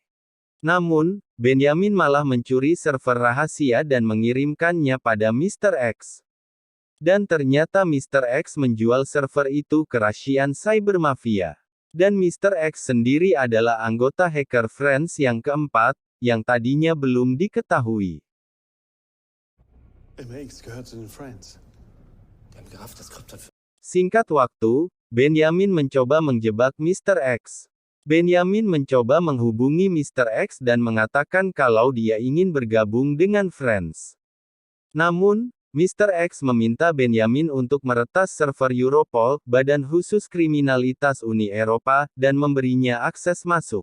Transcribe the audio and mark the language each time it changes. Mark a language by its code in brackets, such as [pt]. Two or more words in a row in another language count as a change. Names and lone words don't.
[id] Namun, Benyamin malah mencuri server rahasia dan mengirimkannya pada Mr. X. Dan ternyata Mr. X menjual server itu ke Russian Cyber Mafia. Dan Mr. X sendiri adalah anggota hacker Friends yang keempat, yang tadinya belum diketahui. [de] MX gehört zu den Friends. Die haben gerafft, dass Krypton für [id] Singkat waktu, Benyamin mencoba menjebak Mr. X. Benyamin mencoba menghubungi Mr. X dan mengatakan kalau dia ingin bergabung dengan Friends. Namun, Mr. X meminta Benyamin untuk meretas server Europol, Badan Khusus Kriminalitas Uni Eropa, dan memberinya akses masuk.